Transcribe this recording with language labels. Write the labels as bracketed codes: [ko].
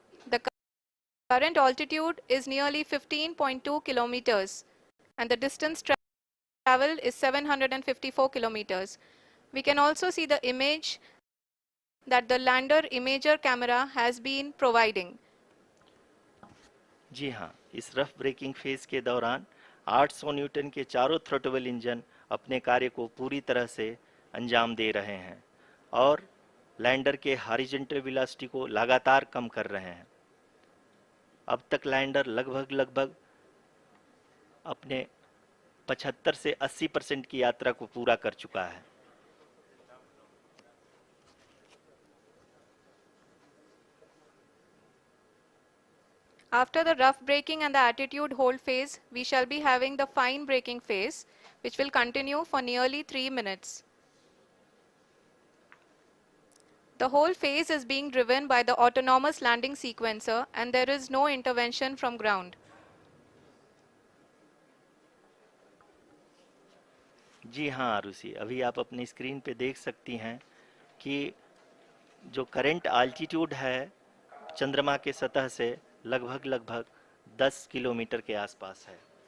[en] The current altitude is nearly 15.2 kilometers, and the distance traveled is 754 kilometers. We can also see the image that the lander imager camera has been providing. [hi] जी हाँ, इस rough breaking phase के दौरान 800 Newton के चारों throttle engine अपने कार्य को पूरी तरह से अंजाम दे रहे हैं और लैंडर के हॉरिजॉन्टल वेलोसिटी को लगातार कम कर रहे हैं। अब तक लैंडर लगभग अपने 75 से 80% की यात्रा को पूरा कर चुका है। [en] After the rough braking and the attitude hold phase, we shall be having the fine braking phase, which will continue for nearly 3 minutes. The whole phase is being driven by the autonomous landing sequencer, and there is no intervention from ground. [hi] जी हाँ आरुषि, अभी आप अपनी screen पे देख सकती हैं कि जो करंट आल्टीट्यूड है चंद्रमा के सतह से लगभग 10 किलोमीटर के आसपास है।